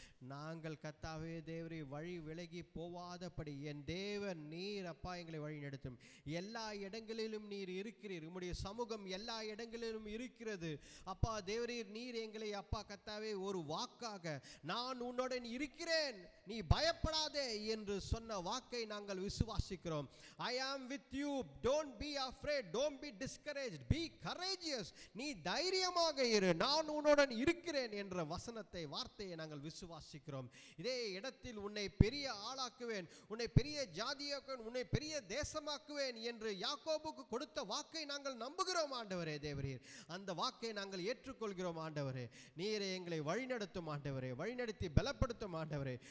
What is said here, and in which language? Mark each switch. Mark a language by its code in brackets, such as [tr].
[ta] நாங்கள் கர்த்தாவே தேவரே வழி விலகி போவாதபடி என் தேவன் நீர் அப்பா எங்களை வழி நடத்தும். எல்லா இடங்களிலும் நீர் இருக்கிறீர். உம்முடைய சமூகம் எல்லா இடங்களிலும் இருக்கிறது அப்பா தேவரீர். நீர் எங்களை அப்பா கர்த்தாவே ஒரு வாக்காக, நான் உன்னுடன் இருக்கிறேன், நீ பயப்படாதே என்று சொன்ன வாக்கை நாங்கள் விசுவாசிக்கிறோம். [en] I am with you, don't be afraid, don't be discouraged, be courageous. [ta] நீ தைரியமாக இரு, நான் உன்னுடன் இருக்கிறேன் என்ற வசனத்தை, வார்த்தையை நாங்கள் விசுவாசிக்கிறோம். இதே இடத்தில் உன்னை பெரிய ஆளாக்குவேன், உன்னை பெரிய ஜாதியாக்குவேன், உன்னை பெரிய தேசமாக்குவேன் என்று யாக்கோபுக்கு கொடுத்த வாக்கை நாங்கள் நம்புகிறோம் ஆண்டவரே தேவரீர். அந்த வாக்கை நாங்கள் ஏற்றுக்கொள்கிறோம் ஆண்டவரே. நீரே எங்களை வழிநடத்தும் ஆண்டவரே, வழிநடத்தி பலப்படுத்தும் ஆண்டவரே.